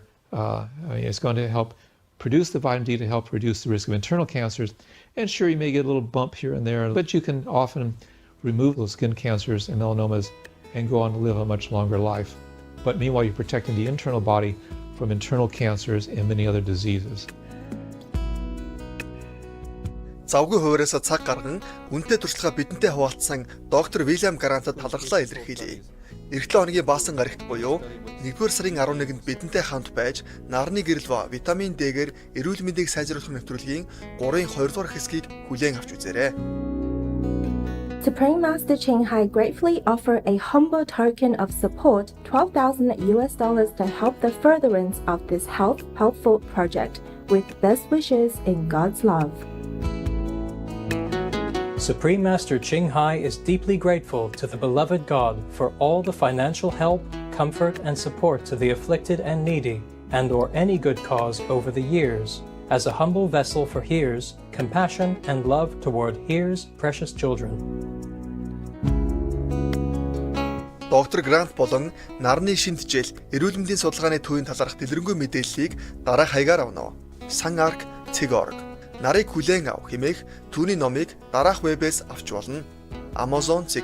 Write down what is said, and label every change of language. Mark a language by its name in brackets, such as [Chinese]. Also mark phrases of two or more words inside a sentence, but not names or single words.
[English] It's going to help produce the vitamin D to help reduce the risk of internal cancers. And sure, you may get a little bump here and there, but you can often remove those skin cancers and melanomas and go on to live a much longer life. But meanwhile, you're protecting the internal body from internal cancers and many other diseases. [Mongolian] Завгүй хуваараас цаг гарган үнэтэй туршлагаа бидэнтэй хуваалцсан доктор Вильям Грантад талархлаа илэрхийлье. Эх 7 хоногийн баасан гарагт буюу 1-р сарын 11-нд бидэнтэй хамт байж нарны гэрэл витамин D-гээр эрүүл мэндийг сайжруулах нэвтрүүлгийн 3-ын 2-р хэсгийг хүлээн авч үзээрэй. [English] Supreme Master Ching Hai gratefully offer a humble token of support, $12,000 to help the furtherance of this helpful project, with best wishes in God's love. Supreme Master Ching Hai is deeply grateful to the beloved God for all the financial help, comfort, and support to the afflicted and needy, and/or any good cause over the years, as a humble vessel for Here's compassion and love toward Here's precious children. [Mongolian] Доктор Грант болон нарны шинжил эрүүл мэндийн судалгааны төвийн талаарх дэлгэрэнгүй мэдээллийг дараах хаягаар авна. Сан арк цэг орг. Нарыг хүлээн ав хэмээх түүний номыг дараах вебээс авч болно.